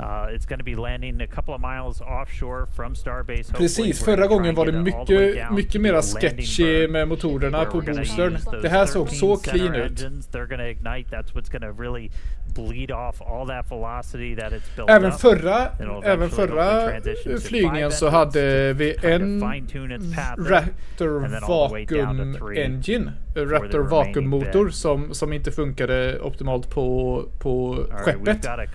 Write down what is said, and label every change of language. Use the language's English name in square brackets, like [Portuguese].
[English] It's going to be landing a couple of miles offshore from Starbase. [Swedish] Precis, förra gången var det mycket mer sketchy med motorerna på Boostern. Det här såg så clean ut. [English] They're going to ignite. That's what's going to really bleed off all that velocity that it's built [Swedish] Även förra flygningen så hade vi en Raptor Vacuum Engine, Raptor Vacuum motor som inte funkade optimalt på skeppet.